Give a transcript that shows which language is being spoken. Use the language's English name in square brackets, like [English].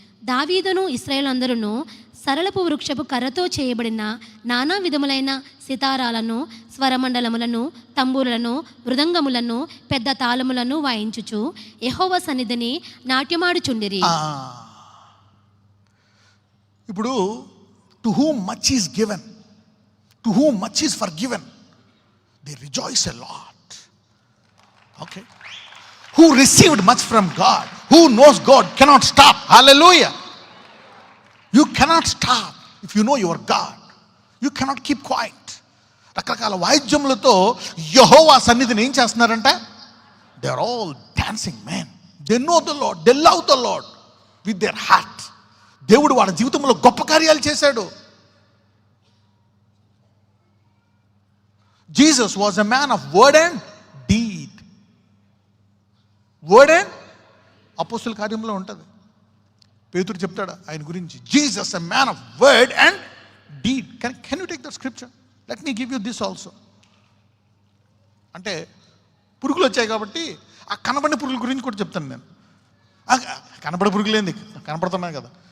[Telugu] దావీదును ఇశ్రాయేలందరూ సరళపు వృక్షపు కర్రతో చేయబడిన నానా విధములైన సితారాలను, స్వరమండలములను, తంబూరులను, మృదంగములను, పెద్ద తాళములను వాయించుచు యెహోవా సన్నిధిని నాట్యమాడుచుండిరి. [English] ఇప్పుడు to whom much is given, to whom much is forgiven, they rejoice a lot. Okay, who received much from God, who knows God, cannot stop. Hallelujah. You cannot stop if you know your God. You cannot keep quiet. [Telugu] రకరకాల వాయిద్యములతో యెహోవా సన్నిధిని ఏం చేస్తున్నారంటే, [English] they are all dancing men. They know the Lord, they love the Lord with their heart. [Telugu] దేవుడు వాళ్ళ జీవితంలో గొప్ప కార్యాలు చేశాడు. [English] Jesus was a man of word and deed. [Telugu] Word and అపోస్తుల కార్యంలో ఉంటుంది. పేతురు చెప్తాడు ఆయన గురించి, [English] Jesus a man of word and deed. Can you take that scripture? Let me give you this also. [Telugu] అంటే పురుగులు వచ్చాయి కాబట్టి ఆ కనబడిన పురుగుల గురించి కూడా చెప్తాను నేను. కనబడే పురుగులేంది, కనపడుతున్నాయి కదా.